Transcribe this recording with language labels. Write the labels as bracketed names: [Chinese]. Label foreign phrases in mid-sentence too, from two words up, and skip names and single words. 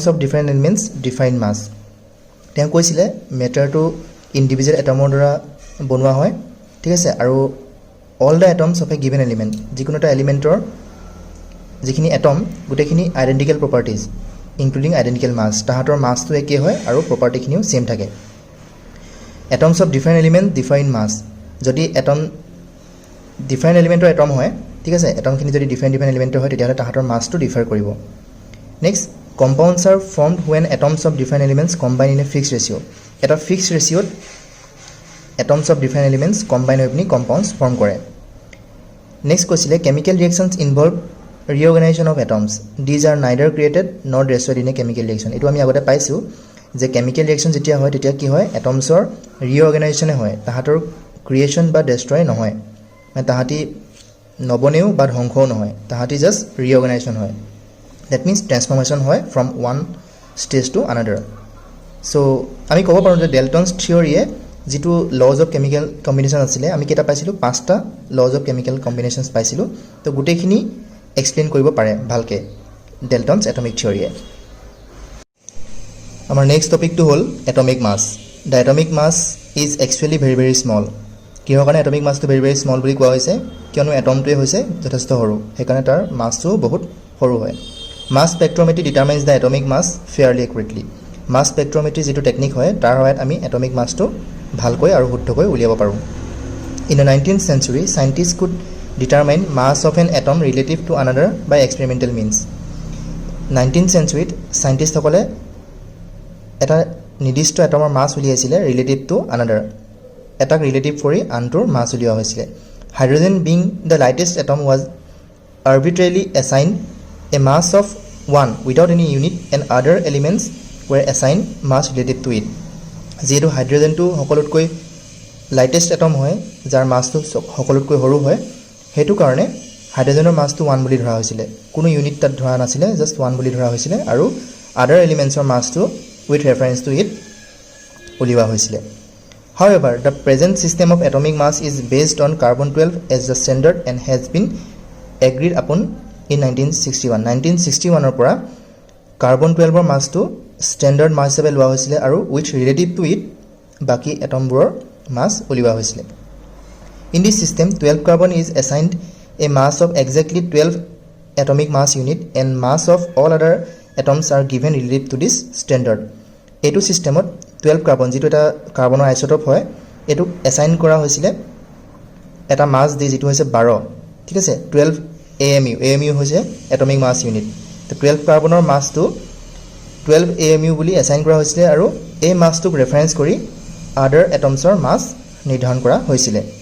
[English] of different elements define mass [Assamese] তেওঁ কৈছিলে [English] matterটো individual atomৰ [Assamese] দ্বাৰা বনোৱা হয় ঠিক আছে আৰু [English] all the atoms of a given element [Assamese] যিকোনো এটা এলিমেণ্টৰ যিখিনি এটম গোটেইখিনি [English] identical properties including identical mass [Assamese] তাহাঁতৰ মাছটো একেই হয় আৰু [English] propertyখিনিও same [Assamese] থাকে [English] atoms of different element define mass [Assamese] যদি [English] atom different elementৰ atom [Assamese] হয় ঠিক আছে এটমখিনি যদি [English] different elementৰ [Assamese] হয় তেতিয়াহ'লে তাহাঁতৰ মাছটো ডিফাৰ কৰিব [English] next compounds are formed when atoms of different elements combine in a fixed ratio eta fixed ratio atoms of different elements combine with compounds form kore next question chemical reactions involve reorganization of atoms these are neither created nor destroyed in a chemical reaction [Assamese] এইটো আমি আগতে পাইছোঁ যে [English] chemical reaction [Assamese] যেতিয়া হয় তেতিয়া কি হয় atoms [English] or reorganization [Assamese] হয় তাহাঁতৰ creation ba destroy nohoy মানে তাহাঁতি নবনেও বা ধ্বংসও নহয় তাহাঁতি জাস্ট reorganization হয় [English] that means transformation [Assamese] হয় [English] from one stage to another [Assamese] so আমি ক'ব পাৰোঁ যে ডেল্টনছ থিয়ৰীয়ে যিটো [English] law of chemical combination [Assamese] আছিলে আমি কেইটা পাইছিলোঁ পাঁচটা [English] law of chemical combinations [Assamese] পাইছিলোঁ তো গোটেইখিনি এক্সপ্লেইন কৰিব পাৰে ভালকৈ ডেল্টনছ [English] atomic theoryয়ে [Assamese] আমাৰ [English] next topicটো [Assamese] হ'ল [English] atomic mass the atomic mass is actually very very small [Assamese] কিহৰ কাৰণে [English] atomic massটো very very small [Assamese] বুলি কোৱা হৈছে কিয়নো এটমটোৱে হৈছে যথেষ্ট সৰু সেইকাৰণে তাৰ মাছটো বহুত সৰু হয় [English] mass spectrometry determines the atomic mass fairly accurately mass spectrometry [Assamese] যিটো টেকনিক হয় তাৰ সহায়ত আমি [English] atomic massটো [Assamese] ভালকৈ আৰু শুদ্ধকৈ উলিয়াব পাৰোঁ [English] in the 19th century scientists could determine mass of an atom relative to another by experimental means [Assamese] 19th centuryত চাইণ্টিষ্টসকলে এটা নিৰ্দিষ্ট এটমৰ মাছ উলিয়াইছিলে [English] relative to another [Assamese] এটাক ৰিলেটিভ কৰি আনটোৰ মাছ উলিওৱা হৈছিলে [English] hydrogen being the lightest atom was arbitrarily assigned a mass of 1 without any unit and other elements were assigned mass related to it [Assamese] যেহেতু হাইড্ৰজেনটো সকলোতকৈ [English] lightest atom [Assamese] হয় যাৰ মাছটো সকলোতকৈ সৰু হয় সেইটো কাৰণে হাইড্ৰজেনৰ মাছটো 1 বুলি ধৰা হৈছিলে কোনো ইউনিট তাত ধৰা নাছিলে জাষ্ট 1 বুলি ধৰা হৈছিলে আৰু [English] other elementsৰ massটো with reference to it [Assamese] উলিওৱা হৈছিলে however [English] the present system of atomic mass is based on carbon 12 as the standard and has been agreed upon in 1961 [Assamese] ৰ পৰা কাৰ্বন 12 ৰ মাছটো [English] standard mass [Assamese] হিচাপে লোৱা হৈছিলে আৰু [English] with relative to it [Assamese] বাকি এটমবোৰৰ মাছ উলিওৱা হৈছিলে [English] in this system 12 carbon is assigned a mass of exactly 12 atomic mass unit and mass of all other atoms are given relative to this standard [Assamese] এইটো চিষ্টেমত 12 কাৰ্বন যিটো এটা কাৰ্বনৰ আইচটপ হয় এইটোক এছাইন কৰা হৈছিলে এটা মাছ দি যিটো হৈছে 12 ঠিক আছে 12 AMU হৈছে [English] atomic mass unit [Assamese] তো 12 কাৰ্বনৰ মাছটো 12 AMU বুলি এছাইন কৰা হৈছিলে আৰু এই মাছটোক ৰেফাৰেঞ্চ কৰি [English] other atomsৰ mass [Assamese] নিৰ্ধাৰণ কৰা হৈছিলে